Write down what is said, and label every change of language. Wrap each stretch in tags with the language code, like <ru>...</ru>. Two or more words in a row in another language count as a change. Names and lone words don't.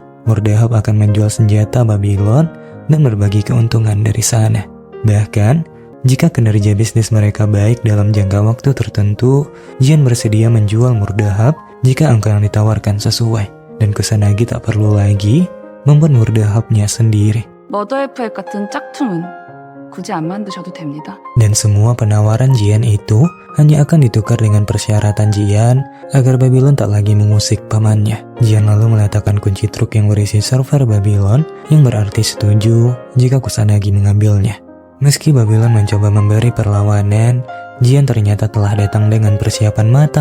<id>Murdahab akan menjual senjata Babylon dan berbagi keuntungan dari sana. Bahkan, jika kinerja bisnis mereka baik dalam jangka waktu tertentu, Jian bersedia menjual Murdahab jika angka yang ditawarkan sesuai. Dan Kusanagi tak perlu lagi membuat Murdahabnya sendiri.</id> <ko>머더FF 같은 짝퉁은 굳이 안 만드셔도 됩니다.</ko> <id>Dan semua penawaran Jian itu hanya akan ditukar dengan persyaratan Jian agar Babylon tak lagi mengusik pamannya. Jian lalu meletakkan kunci truk yang berisi server Babylon yang berarti setuju jika Kusanagi mengambilnya. Meski Babylon mencoba memberi perlawanan, Jian ternyata telah datang dengan persiapan matang.</id>